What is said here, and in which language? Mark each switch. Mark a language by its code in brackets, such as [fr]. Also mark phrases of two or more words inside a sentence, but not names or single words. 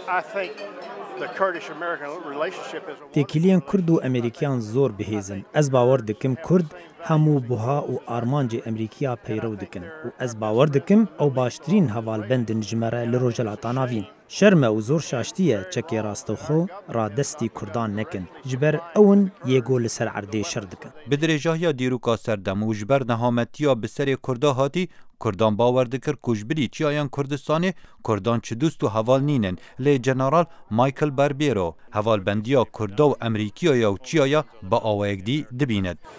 [ku] تێکیلیان کورد و ئەمریکیان زۆر بهێزن. ئەس باوەڕ دکم کورد هەموو بوها و ئارمانجی ئەمریکیا پەیڕەو دکن و ئەس باوەڕ دکم ئەو باشترین هەواڵبەندن ژمەرە لە ڕۆژەڵاتا ناوین. شەرمە و زۆر شاشتیە چەکێ ڕاستەوخۆ ڕادەستی کوردان نەکن ji ber ewn yêgo li ser erdê şer dikin. Bi dirêjahiya dîroka serdem û ji ber nehametiya bi serê Kurda hatî, Kurdan bawer dikir ku ji birî çiyayan Kurdistanê Kurdan çi dûst û heval nînin. Lê General Michael Barbero hevalbendiya Kurda û Emerîkiyaya û çiyaya bi awayekdî dibînin.